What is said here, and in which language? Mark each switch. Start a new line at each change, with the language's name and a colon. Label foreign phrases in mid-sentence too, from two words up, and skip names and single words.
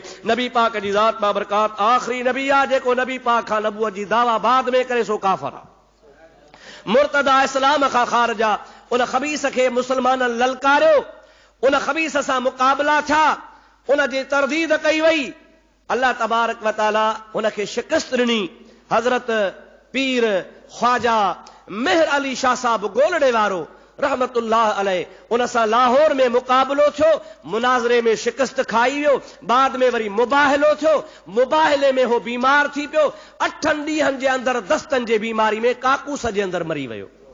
Sindhi: नबी पाक जी ज़ात बाबरकात आख़िरी नबी आहे, जेको नबी पाक खां नबूअत जी दावा बाद में करे सो काफ़िर आहे, मुर्तदा, इस्लाम खां ख़ारिज आहे। उन ख़बीस खे मुस्लमाननि ललकारियो, उन ख़बीस सां मुक़ाबला थिया, उन जी तरदीद कई वई। अल्लाह तबारक व तआला उनखे शिकस्त ॾिनी। हज़रत पीर ख्वाजा मेहर अली शाह साहब गोलड़े वारो
Arabic: رحمة الله عليه,
Sindhi: उन सां लाहौर में मुक़ाबलो थियो, मुनाज़रे में शिकस्त खाई वियो, बाद में वरी मुबाहिलो थियो, मुबाहिले में हो बीमार थी पियो, 8 ॾींहंनि जे अंदरि दस्तनि जे बीमारी में काकूस जे अंदरि मरी वियो।